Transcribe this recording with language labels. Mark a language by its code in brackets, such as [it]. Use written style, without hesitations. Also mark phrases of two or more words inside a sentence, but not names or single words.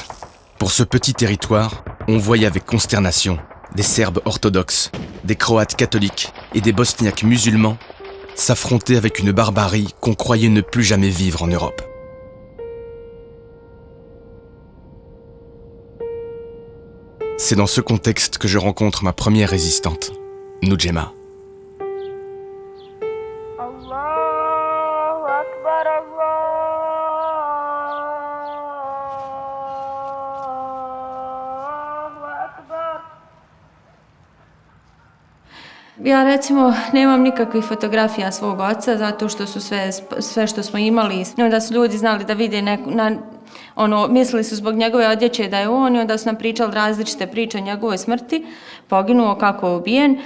[fr] Pour ce petit territoire, on voyait avec consternation des Serbes orthodoxes, des Croates catholiques et des Bosniaques musulmans s'affronter avec une barbarie qu'on croyait ne plus jamais vivre en Europe. C'est dans ce contexte que je rencontre ma première résistante, Nujema. [bs] Ja recimo nemam nikakvih fotografija svog oca zato što su sve što smo imali i onda su ljudi znali da vide mislili su zbog njegove odjeće da je on i onda su nam pričali različite priče o njegovoj smrti, poginuo kako je ubijen.